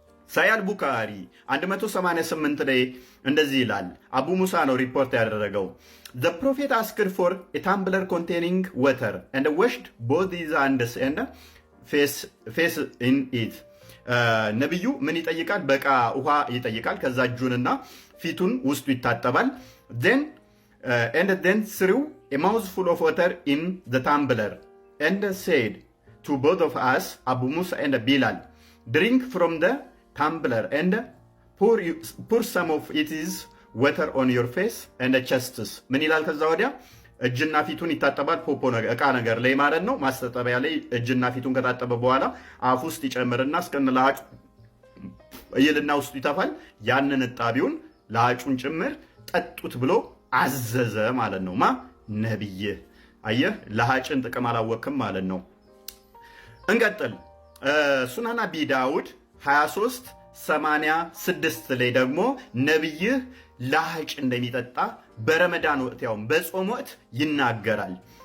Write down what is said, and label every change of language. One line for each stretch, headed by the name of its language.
Amharic: ሳሂህ አልቡኻሪ 188 ላይ እንደዚህ ይላል። አቡ ሙሳ ነው ሪፖርት ያደረገው።
English: the prophet asked for a tumbler containing water and washed both his hands and face in it
Amharic: ነብዩ ምን ይጠይቃል? በቃ ውሃ ይጠይቃል። ከዛ እጁንና ፊቱን ውስጡ ይታጠባል።
English: then threw a mouthful of water in the tumbler and said to both of us, Abu Musa and Bilal, drink from the tumbler and pour some of it is water on your face and chests.
Amharic: ምን ይላል? ከዛ ወዲያ እጅና ፊቱን ይታጠባል። ፖፖ ነገር እቃ ነገር ላይ ማለት ነው። ማስተጠቢያ ላይ እጅና ፊቱን ከታጠበ በኋላ አፍ ውስጥ ይጨምርና እስከነ ለሃጭ ይልና ውስጡ ይተፋል። ያንን እጣቢውን ለሃጩን ጭምር ጠጡት ብሎ አዘዘ ማለት ነው። ነብይ አየህ፣ ለሃጭን ጥቅም አላወቅም ማለት ነው። እንቀጥል። ሱናን አቢ ዳውድ 2386 ላይ ደግሞ ነብይህ ለሃጭ እንደሚጠጣ በረመዳን ወቅት ያውም በጾም ወቅት ይናገራል።